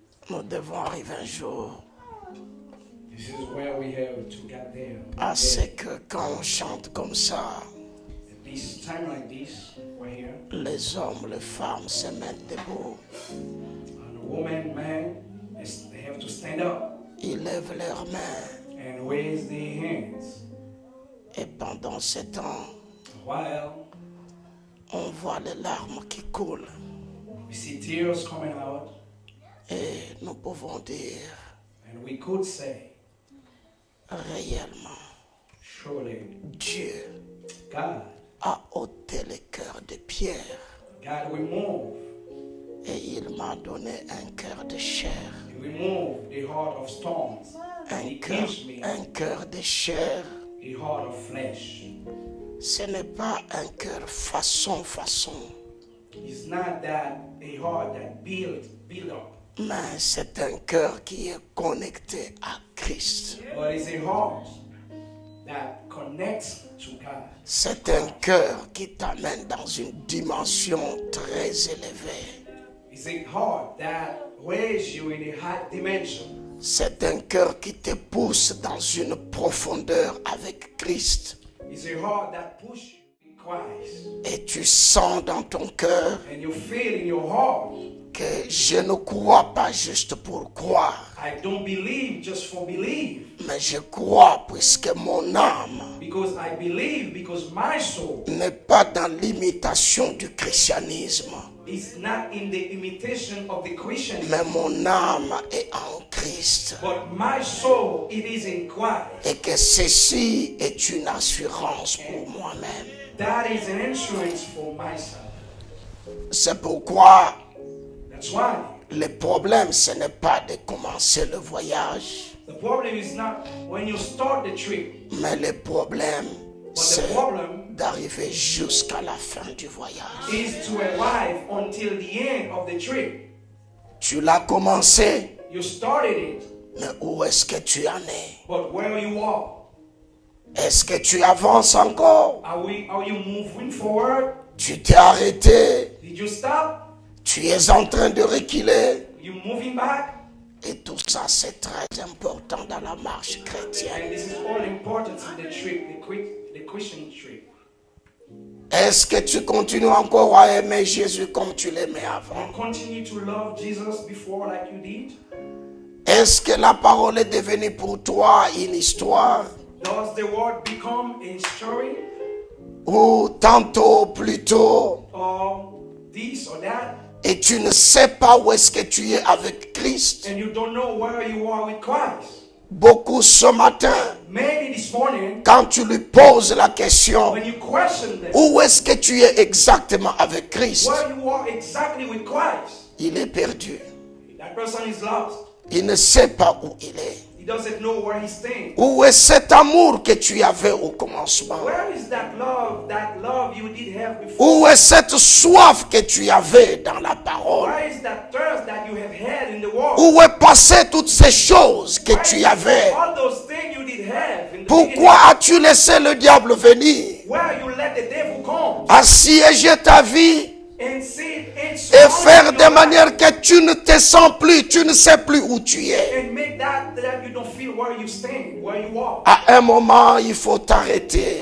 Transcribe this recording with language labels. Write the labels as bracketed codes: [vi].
[fr] Nous devons arriver un jour [en] This is where we have to get there. [fr] à ce que quand on chante comme ça, [en] At this time like this, we're here. [fr] les hommes, les femmes se mettent debout. [en] And a woman, man, they have to stand up [fr] Ils lèvent leurs mains. [en] and raise their hands. [fr] Et pendant ce temps, [en] While [fr] on voit les larmes qui coulent. [en] we see tears coming out, [fr] Et nous pouvons dire [en] and we could say, [fr] réellement, [en] surely, [fr] Dieu [en] God, [fr] a ôté le cœur de Pierre [en] God remove, [fr] et il m'a donné un cœur de chair. [en] He remove the heart of stones, and He gives me [fr] Un cœur de chair, [en] a heart of flesh. [fr] ce n'est pas un cœur façon. [en] It's not that a heart that build up, [fr] Mais c'est un cœur qui est connecté à Christ. [en] but it's a heart that connects to God. [fr] C'est un cœur qui t'amène dans une dimension très élevée. [en] It's a heart that weighs you in a high dimension. [fr] C'est un cœur qui te pousse dans une profondeur avec Christ. [en] It's a heart that pushes you in Christ. [fr] Et tu sens dans ton cœur [en] And you feel in your heart, [fr] que je ne crois pas juste pour croire, [en] I don't believe just for believe. [fr] mais je crois puisque mon âme [en] Because I believe, because my soul [fr] n'est pas dans l'imitation du christianisme, [en] is not in the imitation of the Christian, [fr] mais mon âme est en Christ. [en] but my soul, it is in Christ. [fr] Et que ceci est une assurance pour moi-même. [en] That is an insurance for myself. [fr] C'est pourquoi [en] That's why [fr] le problème, ce n'est pas de commencer le voyage, [en] the problem is not when you start the trip, [fr] mais le problème, [en] but the [fr] c'est [en] problem [fr] d'arriver jusqu'à la fin du voyage. [en] is to arrive until the end of the trip. [fr] Tu l'as commencé, [en] You started it, [fr] mais où est-ce que tu en es? [en] but where you are, [fr] Est-ce que tu avances encore? [en] are you moving forward? [fr] Tu t'es arrêté? [en] Did you stop? [fr] Tu es en train de reculer? [en] You moving back? [fr] Et tout ça, c'est très important dans la marche chrétienne. [en] And this is all important in the trip, the Christian trip. [fr] Est-ce que tu continues encore à aimer Jésus comme tu l'aimais avant? [en] You continue to love Jesus before like you did? [fr] Est-ce que la parole est devenue pour toi une histoire? [en] Does the word become a story [fr] Ou tantôt, plutôt, [en] or this or that? [fr] et tu ne sais pas où est-ce que tu es avec Christ? [en] And you don't know where you are with Christ. [fr] Beaucoup ce matin, [en] Maybe this morning, [fr] quand tu lui poses la question, [en] when you question them, [fr] où est-ce que tu es exactement avec Christ? [en] where you are exactly with Christ, [fr] Il est perdu. [en] that person is lost. [fr] Il ne sait pas où il est. [en] He doesn't know where he's staying. [fr] Où est cet amour que tu avais au commencement? [en] Where is that love you did have before? [fr] Où est cette soif que tu avais dans la parole? [en] Where is that thirst that you have had in the world? [fr] Où est passé toutes ces choses que tu avais? [en] All those things you did have in the [fr] Pourquoi as-tu laissé le diable venir, [en] beginning, where you let the devil come [fr] assiéger ta vie [en] and sit and [fr] et [en] surround [fr] faire [en] your [fr] de [en] life [fr] manière que tu ne te sens plus, tu ne sais plus où tu es? [en] and make that you don't feel where you stand, where you are. [fr] À un moment, il faut t'arrêter.